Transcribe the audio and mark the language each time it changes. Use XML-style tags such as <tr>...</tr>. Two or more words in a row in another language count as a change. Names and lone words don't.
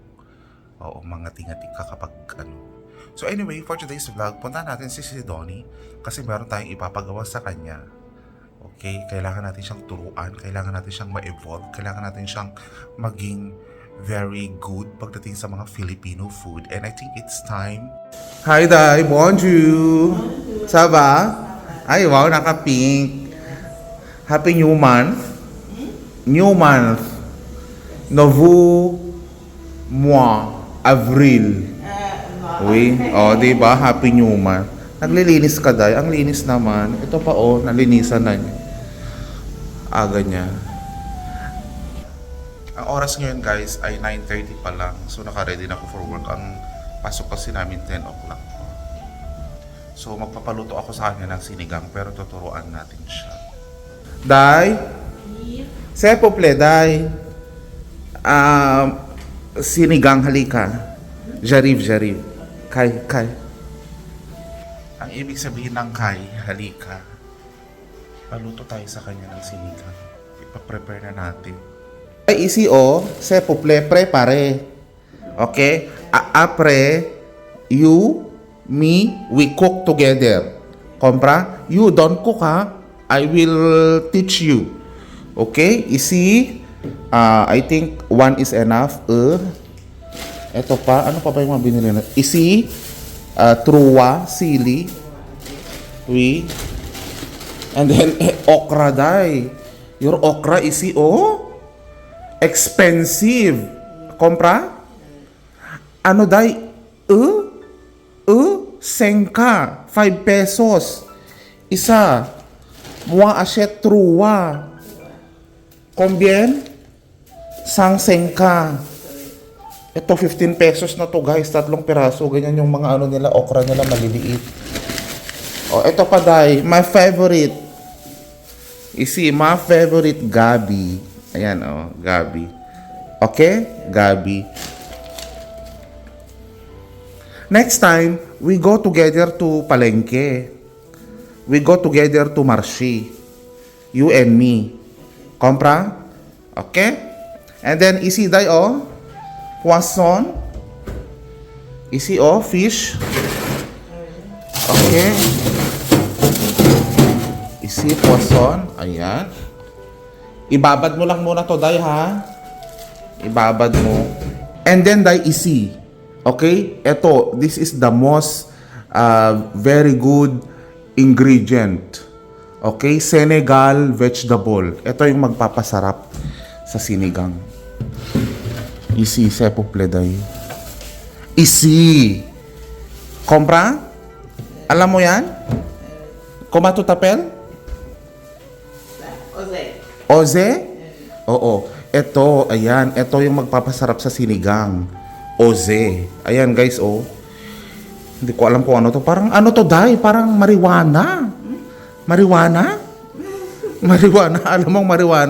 <tl>Oo, mga tingatik ka kapag ano. So anyway,</tl> <en>for today's vlog,</en> <tl>punta natin si Donnie kasi meron tayong ipapagawa sa kanya.</tl> <en>Okay?</en> <tl>Kailangan natin siyang turuan, kailangan natin siyang ma-evolve, kailangan natin siyang maging</tl> <en>very good</en> <tl>pagdating sa mga Filipino food.</tl> <en>And I think it's time. Hi, Day.</en> <fr>Bonjour. Ça va? Ay, wow,</fr> <tl>naka-pink.</tl> <en>Happy New Month. New Month.</en> <fr>Nouveau mois. Avril.</fr> <tl>Uy, oh, diba?</tl> <en>Happy New Month.</en> <tl>Naglilinis ka, Day. Ang linis naman. Ito pa, oh, nalinisan na niya. Aga niya. Ang oras ngayon, guys, ay 9:30 pa lang. So, naka-ready na ako</tl> <en>for work.</en> <tl>Ang pasok kasi namin 10 o'clock. So, magpapaluto ako sa kanya ng sinigang, pero tuturuan natin siya.</tl> <fr>Day? C'est pouple, Day.</fr> <tl>Sinigang, halika.</tl> <fr>J'arrive. Kay.</fr> <tl>Ang ibig sabihin ng kay, halika. Paluto tayo sa kanya ng sinigang. Ipa-prepare na natin.</tl> <fr>Ici o, c'est pouple, prepare.</fr> <en>Okay?</en> <fr>Après,</fr> <en>you, me, we cook together. Compra? You don't cook, ha? I will teach you. Okay? Ici, I think one is enough.</en> <tl>Ito pa. Ano pa ba yung mga binili na?</tl> <fr>Ici, truwa, sili. Oui.</fr> <en>And then, okra, Day. Your okra, ici, oh. Expensive.</en> <fr>Compra?</fr> <tl>Ano, Day? 5 pesos. Isa.</tl> <fr>Moi achète trois. Combien? 5.</fr> <tl>Ito 15 pesos na to, guys. 3 piraso. Ganyan yung mga ano nila, okra nila maliliit. Oh, ito pa,</tl> <en>Day. My favorite. Isi, my favorite gabi.</en> <tl>Ayan, oh, gabi. Okay? Gabi.</tl> <en>Next time, we go together to Palengke. We go together to Marché. You and me. Compra? Okay? And then, isi, Day, oh. Poisson. Isi, oh, fish. Okay.</en> <fr>Isi, poisson.</fr> <tl>Ayan. Ibabad mo lang muna to, Day, ha? Ibabad mo.</tl> <en>And then,</en> <tl>Day, isi.</tl> <en>Okay?</en> <tl>Ito,</tl> <en>this is the most very good ingredient. Okay? Senegal vegetable.</en> <tl>Ito yung magpapasarap sa sinigang.</tl> <fr>Isi, s'il vous plaît, Day. Isi.</fr> <tl>Compra? Alam mo yan?</tl> <fr>Comment tu t'appelles? Jose.</fr> <tl>Jose? Oo. Ito, ayan. Ito yung magpapasarap sa sinigang. Oze. Ayan guys, oh. Hindi ko alam kung ano to. Parang ano to, Day? Parang marijuana. Marijuana? Marijuana. Alam mong marijuana?</tl>